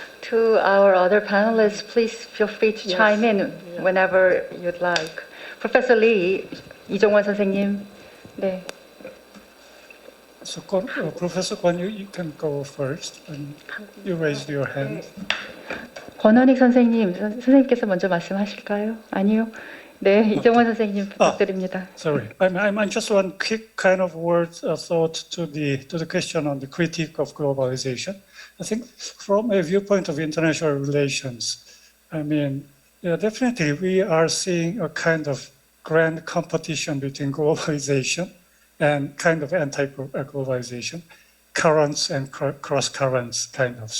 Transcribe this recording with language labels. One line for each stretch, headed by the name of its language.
English: To our other panelists, please feel free to chime in whenever you'd like. Professor Lee, 이정원 선생님.
Korean: 네.
English: So, Professor Kwon, you can go first. And you raised your hand.
Korean: 권원익 선생님, 선생님께서 먼저 말씀하실까요? 아니요. 네, 이정원 선생님 부탁드립니다.
English: Sorry, I'm just one quick kind of word thought to the question on the critique of globalization. I think from a viewpoint of international relations, I mean, definitely we are seeing a kind of grand competition between globalization and kind of anti-globalization, currents and cross currents kind of.